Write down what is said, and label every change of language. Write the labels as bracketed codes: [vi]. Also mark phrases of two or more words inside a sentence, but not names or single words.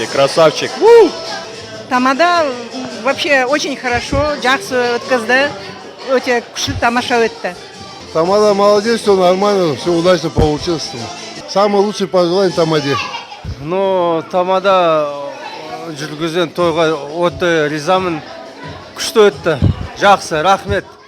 [ru] Красавчик. Тамада вообще очень хорошо, [kk] жақсы өткізді, өте күшті тамаша өтті. [ru] Тамада молодец, все нормально, все удачно получилось. Самый лучший пожелание Тамаде. Ну, [kk] Тамада жүргізген тойға өте ризамын. Күшті өтті. Жақсы, рахмет.